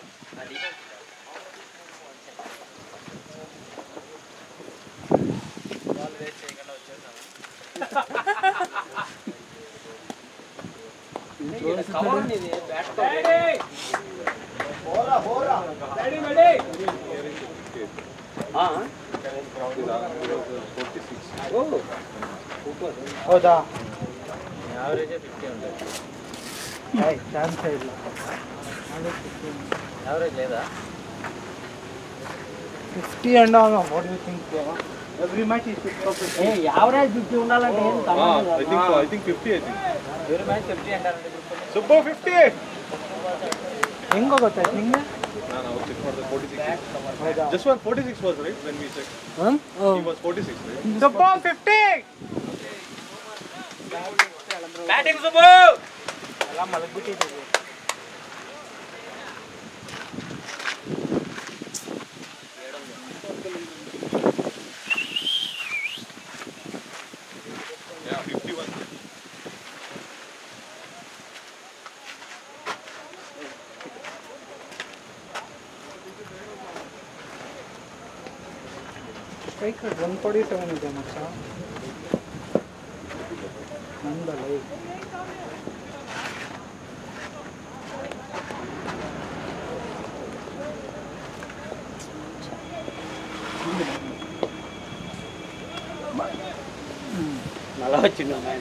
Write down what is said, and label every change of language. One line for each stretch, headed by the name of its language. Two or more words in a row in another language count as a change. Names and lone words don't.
English: ball waste
Telugu: చేయకుండా వచ్చేసాము కవర్ ఉంది ఇది బ్యాట్
Kannada: ಹೌದಾ
Telugu: యావరేజ్ 50 ఉంటుంది
Kannada: ಚಾನ್ಸ್ ಇಲ್ಲ
Telugu: యావరేజ్ లేదా
English: 50 and all what do you think every match is 50
Telugu: యావరేజ్ 50 ఉండాలంటే ఏం
English: I think 50 I think.
Telugu: ఎవరి మ్యాచ్ 50 అంటారంటే
English: Super 50.
Kannada: ಹೆಂಗ ಗೊತ್ತಾಯ್ತು ನಿಂಗೆ
English: No, it's for the 46. Just one 46 was right when we checked. He was 46, right?
Kannada: ಸೂಪರ್ 50 ಬ್ಯಾಟಿಂಗ್ ಸುಬ್ಬು ಎಲ್ಲ ಮಲಗ್ಬಿಟ್ಟಿದ್ದೀವಿ
English: Yeah, 51.
Kannada: ಸ್ಟ್ರೈಕ್ 147 ಇದೆ ಮಚ್ಚ ನಂದಲ್ಲ
Telugu: మళ్ళా వచ్చిండు